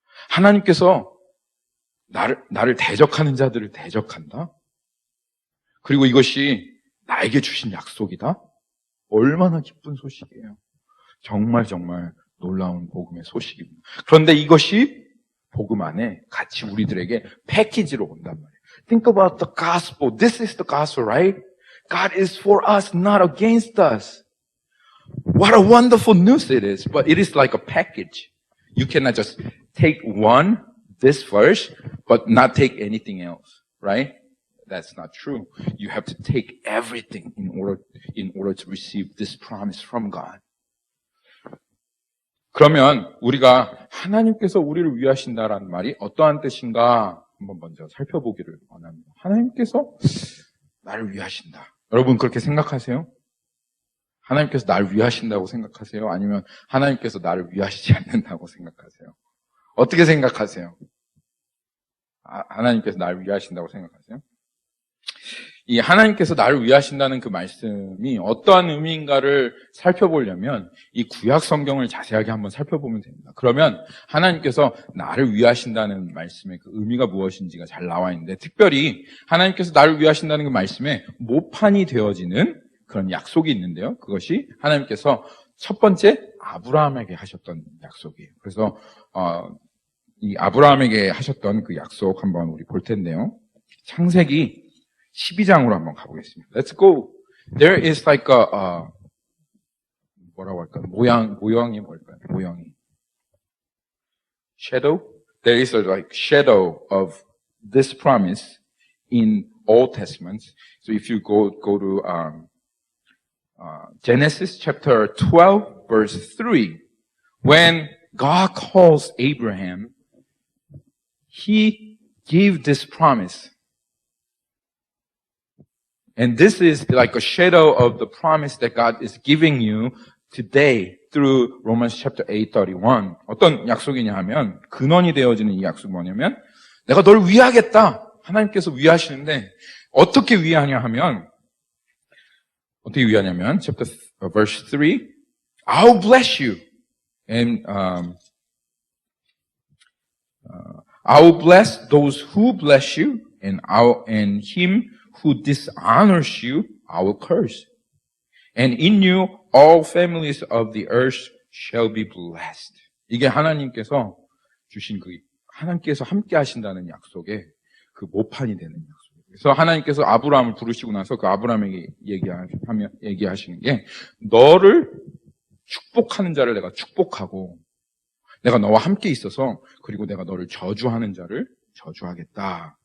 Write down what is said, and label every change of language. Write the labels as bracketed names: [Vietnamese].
[Korean] 하나님께서 나를 대적하는 자들을 대적한다? 그리고 이것이 나에게 주신 약속이다? 얼마나 기쁜 소식이에요. 정말 놀라운 복음의 소식입니다. 그런데 이것이 복음 안에 같이 우리들에게 패키지로 온단 말이에요. [English] Think about the gospel. This is the gospel, right? God is for us, not against us. What a wonderful news it is. But it is like a package. You cannot just take this verse, but not take anything else, right? That's not true. You have to take everything in order to receive this promise from God. [Korean] 그러면 우리가 하나님께서 우리를 위하신다라는 말이 어떠한 뜻인가 한번 먼저 살펴보기를 원합니다. 하나님께서 나를 위하신다. 여러분 그렇게 생각하세요? 하나님께서 나를 위하신다고 생각하세요? 아니면 하나님께서 나를 위하시지 않는다고 생각하세요? 어떻게 생각하세요? 하나님께서 나를 위하신다고 생각하세요? 이 하나님께서 나를 위하신다는 그 말씀이 어떠한 의미인가를 살펴보려면 이 구약 성경을 자세하게 한번 살펴보면 됩니다. 그러면 하나님께서 나를 위하신다는 말씀의 그 의미가 무엇인지가 잘 나와 있는데, 특별히 하나님께서 나를 위하신다는 그 말씀에 모판이 되어지는 그런 약속이 있는데요. 그것이 하나님께서 첫 번째 아브라함에게 하셨던 약속이에요. 그래서 이 아브라함에게 하셨던 그 약속 한번 우리 볼 텐데요. 창세기 12장으로 한번 가보겠습니다. [English] Let's go. There is like a [Korean] 뭐라고 할까? 모형이 뭘까요? 모형이. Shadow? [English] There is a like shadow of this promise in Old Testament. So if you go to Genesis chapter 12 verse 3, when God calls Abraham, He gave this promise. And this is like a shadow of the promise that God is giving you today through Romans chapter 8:31. [Korean] 어떤 약속이냐 하면, 근원이 되어지는 이 약속이 뭐냐면, 내가 널 위하겠다. 하나님께서 위하시는데, 어떻게 위하냐 하면, 어떻게 위하냐면, [English] verse 3, I'll bless you. And, I'll bless those who bless you, and him who dishonors you, I will curse. And in you, all families of the earth shall be blessed. [Korean] 이게 하나님께서 주신 하나님께서 함께 하신다는 약속의 그 모판이 되는 약속이에요. 그래서 하나님께서 아브라함을 부르시고 나서 그 아브라함에게 얘기하시는 게, 너를 축복하는 자를 내가 축복하고, 내가 너와 함께 있어서, 그리고 내가 너를 저주하는 자를 저주하겠다.